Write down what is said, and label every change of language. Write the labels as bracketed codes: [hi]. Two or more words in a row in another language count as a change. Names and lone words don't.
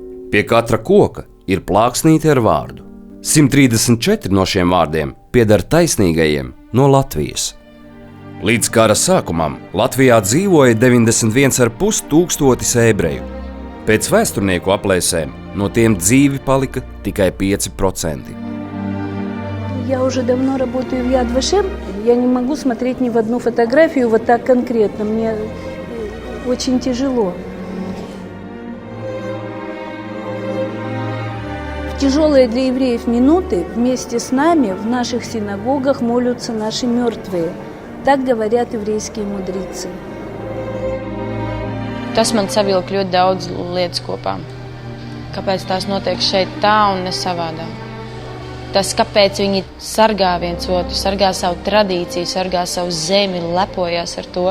[lv] Pie katra koka ir plāksnīte ar vārdu. 134 no šiem vārdiem pieder taisnīgajiem no Latvijas. Līdz kara sākumam Latvijā dzīvoja 91,5 tūkstotis ebreju. Pēc vēsturnieku aplēsēm no tiem dzīvi palika tikai 5%. [ru] Я уже давно работаю в Яд Вашем. Я не могу смотреть ни в одну фотографию вот так конкретно. Мне очень тяжело. В тяжелые для евреев минуты вместе с нами в наших синагогах молятся наши мертвые. Так говорят еврейские mudrīci. [lv] Tas man savilka ļoti daudz lietas kopā. Kāpēc tās notiek šeit tā un ne savādāk? Tas, kāpēc viņi sargā viens otru, sargā savu tradīciju, sargā savu zemi, lepojas ar to.